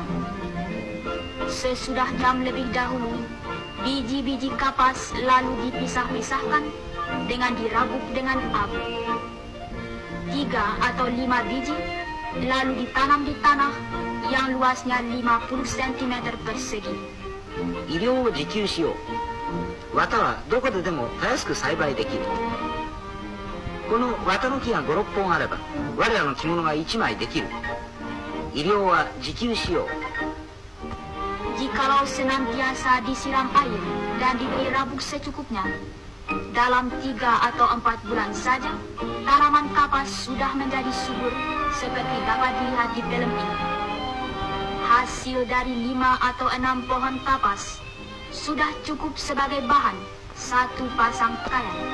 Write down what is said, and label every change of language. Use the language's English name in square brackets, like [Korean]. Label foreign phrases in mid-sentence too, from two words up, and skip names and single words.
[Indonesian] Sesudah jam lebih dahulu, biji-biji kapas lalu dipisah-pisahkan dengan dirabuk dengan abu. 3 atau 5 biji lalu ditanam di tanah yang luasnya 50 cm persegi. [Japanese] 医療を自給しよう。綿はどこででもたやすく栽培できる。この綿の木が5、6本あれば我らの着物が1枚できる。医療は自給しよう。 [Indonesian] Jikalau senantiasa disiram air dan diberi rabuk secukupnya, dalam 3 atau 4 bulan saja tanaman kapas sudah menjadi subur seperti dapat dilihat di film ini. Hasil dari 5 atau 6 pohon kapas sudah cukup sebagai bahan 1 pasang pakaian.